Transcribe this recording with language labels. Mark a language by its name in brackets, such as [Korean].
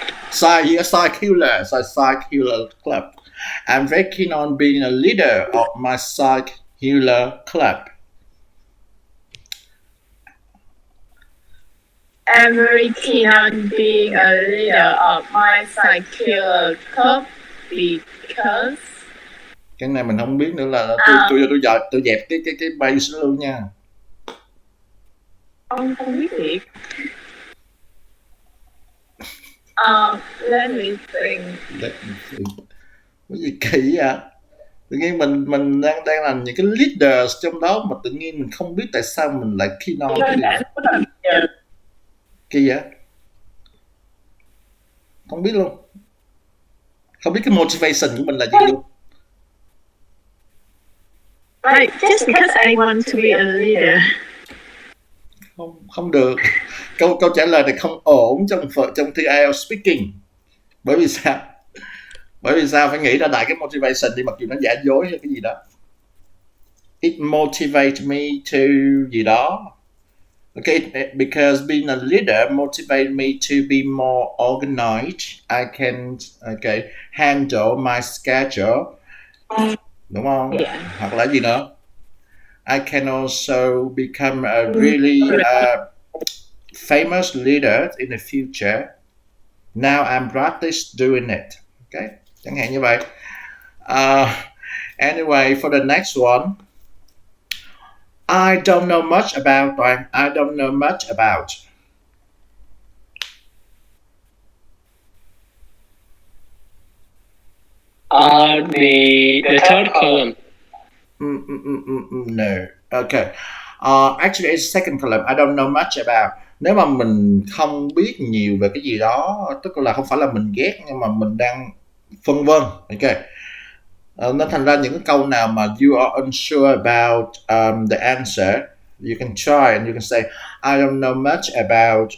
[English] Psych healer club. I'm very keen on being a leader of my psych healer club. I'm very keen on being a leader of my psychiatric club because [Vietnamese] Cái này mình không biết nữa, là tôi dẹp cái base luôn nha. ông không biết thiệt. [English] Let me think. [Vietnamese] Cái gì kỳ vậy? Tự nhiên mình đang làm những cái leaders trong đó mà tự nhiên mình không biết tại sao mình lại keen on cái điều. Kỳ vậy? Không biết luôn. Không biết cái motivation của mình là gì luôn. [English] Like just because I want to be a leader. [Vietnamese] Không được. Câu trả lời này không ổn trong thi IELTS speaking. Bởi vì sao? Bởi vì sao? Phải nghĩ ra đại cái motivation đi, mặc dù nó giả dối hay cái gì đó. [English] It motivates me to [Vietnamese] gì đó. [English] Okay, because being a leader motivates me to be more organized. I can handle my schedule. [Vietnamese] Đúng không? [English] Yeah. [Vietnamese] Hoặc là gì nữa? [English] I can also become a really famous leader in the future. Now I'm practice doing it. Okay, [Vietnamese] chẳng hạn như vậy. [English] Anyway, for the next one, I don't know much about. I don't know much about. The third column. No. Okay. Actually, it's second column. I don't know much about. [Vietnamese] Nếu mà mình không biết nhiều về cái gì đó, tức là không phải là mình ghét, nhưng mà mình đang phân vân. Ok. Nó thành ra những cái câu nào mà [English] you are unsure about the answer, you can try and you can say I don't know much about.